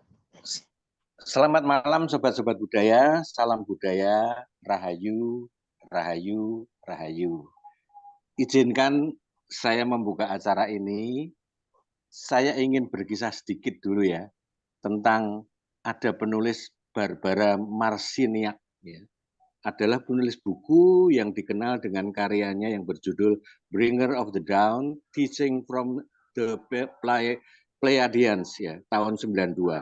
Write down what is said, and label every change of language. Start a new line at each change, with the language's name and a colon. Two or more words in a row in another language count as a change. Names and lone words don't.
Indonesian: Selamat malam sobat-sobat budaya, salam budaya, rahayu, rahayu, rahayu. Izinkan saya membuka acara ini, saya ingin berkisah sedikit dulu ya, tentang ada penulis Barbara Marciniak, ya. Adalah penulis buku yang dikenal dengan karyanya yang berjudul Bringer of the Dawn, Teaching from the Pleiadians, ya, tahun 92.